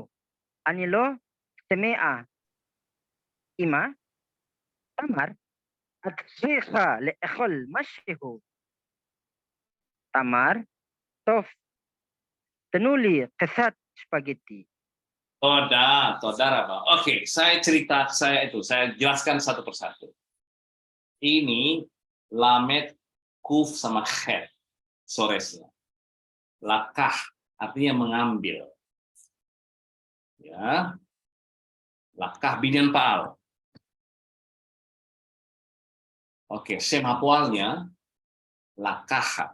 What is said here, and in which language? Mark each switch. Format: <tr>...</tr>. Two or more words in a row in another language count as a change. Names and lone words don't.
<he>אני לא צמאה. אמא, תמר, את צריכה לאכול משהו. תמר, טוב. תנו לי קצת ספגטי. Tודה raba.</he> <id>Oke, saya jelaskan satu persatu. Ini lamet, kuf sama khet, soresnya. Lakah artinya mengambil. Ya.</id> <he>לקח בניין פעל.</he> <id>Oke,</id> <he>שם הפועל</he> <id>lakah.</id>